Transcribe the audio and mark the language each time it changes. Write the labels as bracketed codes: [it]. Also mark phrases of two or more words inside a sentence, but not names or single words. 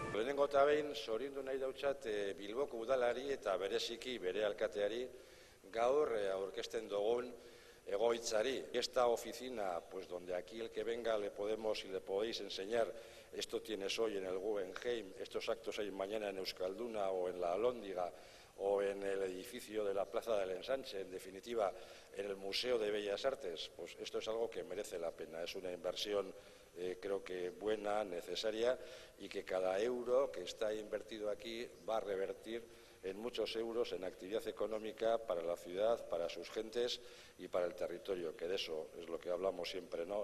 [eu] Lehenengo eta behin, zoriondu nahi dautzat Bilboko udalari eta bereziki bere alkateari gaur aurkezten dugun egoitzari. [es] Esta oficina, pues donde aquí el que venga le podemos y le podéis enseñar, esto tienes hoy en el Guggenheim, estos actos hay mañana en Euskalduna o en la Alhóndiga o en el edificio de la Plaza del Ensanche, en definitiva en el Museo de Bellas Artes, pues esto es algo que merece la pena, es una inversión creo que buena, necesaria, y que cada euro que está invertido aquí va a revertir en muchos euros en actividad económica para la ciudad, para sus gentes y para el territorio, que de eso es lo que hablamos siempre, ¿no?